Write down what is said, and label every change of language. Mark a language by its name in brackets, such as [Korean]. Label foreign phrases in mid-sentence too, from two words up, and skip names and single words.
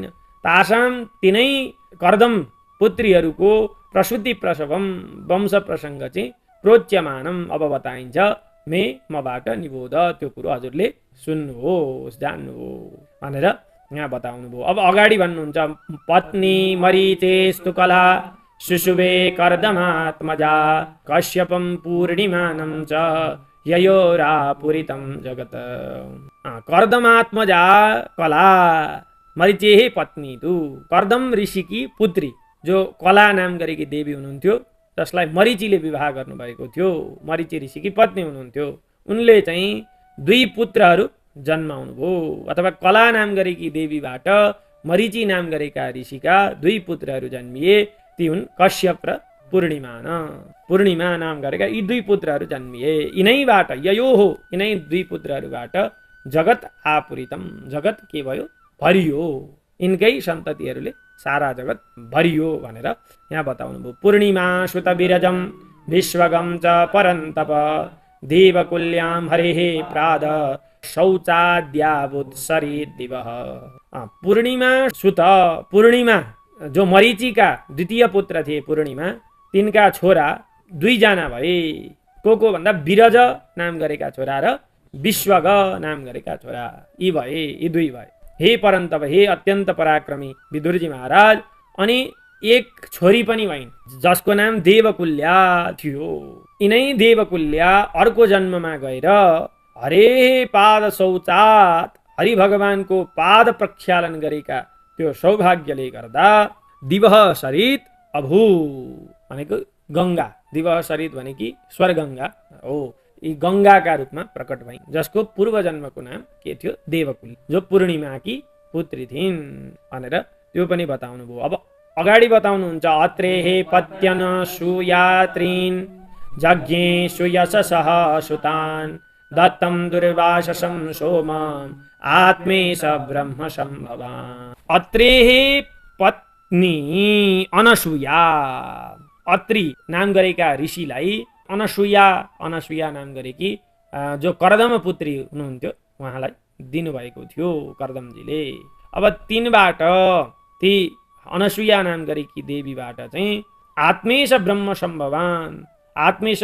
[Nepali] तासाम 3 कर्दम पुत्रीहरूको प्रसूति प्रसवम वंश प्रसङ्ग चाहिँ प्रोच्यमानम अब बताइन्छ मे मबाट निबोध त्यो कुरो हजुरले सुन्नुहोस् जान्नुहोस् भनेर यहाँ बताउनु भयो। अब अगाडि भन्नुहुन्छ [Sanskrit] पत्नी मरीचेस्तु कला शुशुभे कर्दमात्मजा कश्यपम पूर्णिमानं च ययोरापुरितं जगत। कर्दमात्मजा कला मरिचेहे पत्नी तु, [Nepali] कर्दम ऋषिकी पुत्री, जो कला नाम गरेकी देवी हुनुहुन्थ्यो, जसलाई मरिचीले विवाह गर्नुभएको थियो, मरिची ऋषिकी पत्नी हुनुहुन्थ्यो, उनले चाहिँ 2 पुत्रहरू जन्माउनुभयो। अथवा कला नाम गरेकी देवीबाट मरिची नाम गरेका ऋषिका 2 पुत्रहरू जन्मिए, ती हुन् कश्यप र पूर्णिमा नाम गरेका यी 2 पुत्रहरू जन्मिए। यिनैबाट यिनै 2 पुत्रहरूबाट [Sanskrit] जगत आपुरितम, [Nepali] जगत के भयो? भरियो। यिनकै सन्ततिहरूले सारा जगत भरियो भनेर यहाँ बताउनु भयो। [Sanskrit] पूर्णिमा सुत विरजम विश्वगम च परन्तप देवकुल्यां हरेः प्राद शौचाद्यावुत्सरी दिवः। [Nepali] पूर्णिमा सुत, पूर्णिमा जो मरिचीका द्वितीय पुत्र थिए पूर्णिमा, तिनका छोरा 2 जना भए। को भन्दा विरज नाम गरेका छोरा र विश्वग नाम गरेका छोरा, यी भए, यी 2 भए। हे परन्तप, हे अत्यन्त पराक्रमी विदुरजी महाराज। अनि एक छोरी पनि भइन् जसको नाम देवकुल्या थियो। यिनै देवकुल्या अर्को जन्ममा गएर [Sanskrit] हरे पाद शौचात, [Nepali] हरि भगवानको पाद प्रक्षालन गरेका त्यो सौभाग्यले गर्दा [Sanskrit] दिवह सरित अभू [Nepali] भनेको गङ्गा, [Sanskrit] दिवह सरित [Nepali] भनेकी स्वरगङ्गा हो, यी गङ्गाका रूपमा प्रकट भइन्, जसको पूर्व जन्मको नाम के थियो? देवकुल, जो पूर्णिमाकी पुत्री थिइन् भनेर त्यो पनि बताउनु भयो। अब अगाडि बताउनुहुन्छ [Sanskrit] अत्रेहे पत्यन सुयात्रीन् जज्ञे सुयशसः सुतान् दत्तं दुर्वाससं सोमम् आत्मेश ब्रह्म सम्भवान्। अत्रेहे पत्नी [Nepali] अनसुया, अत्रि नाम गरेका ऋषिलाई अनसुया नाम गरेकी जो कर्दम पुत्री हुनुहुन्थ्यो उहाँलाई दिनुभएको थियो कर्दमजीले। अब तिनबाट, ती अनसुया नाम गरेकी देवीबाट चाहिँ [Sanskrit] आत्मेश ब्रह्म सम्भवान, [Nepali] आत्मेश